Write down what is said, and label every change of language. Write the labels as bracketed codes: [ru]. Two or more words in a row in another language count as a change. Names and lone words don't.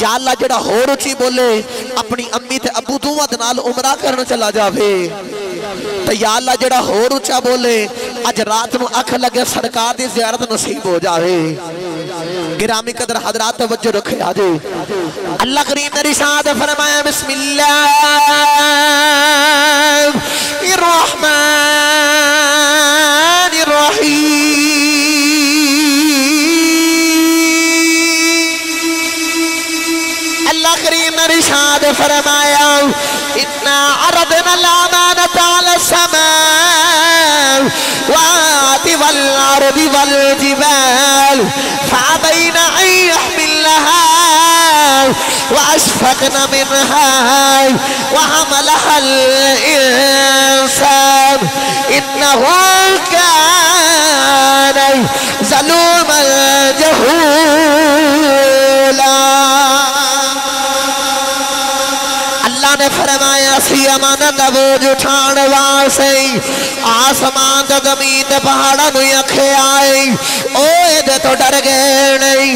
[ar] يا الله [pa] جیہڑا ہور اچی بولے اپنی امی تے ابو دوہاں دے نال عمرہ کرن چلا جاوے. تو [ar] يا الله [pa] جیہڑا ہور اچا بولے اج رات نوں اکھ لگے سرکار دی زیارت نصیب ہو جاوے. گرامی قدر حضرات توجہ رکھے آجے. اللہ کریم نے ارشاد فرمایا بسم اللہ الرحمن الرحیم. اللہ کریم نے ارشاد فرمایا [ar] إنا عرضنا الأمانة على السماوات والأرض والجبال فأبين أن يحملنها وأشفقن منها وحملها الإنسان إنه كان ظلوما جهولا. [pa] اللہ نے فرمایا سی امانت بوجھ اٹھان واسطے آسمان تے زمین تے پہاڑاں نوں آکھے آئے او ایہدے توں ڈر گئے نہیں.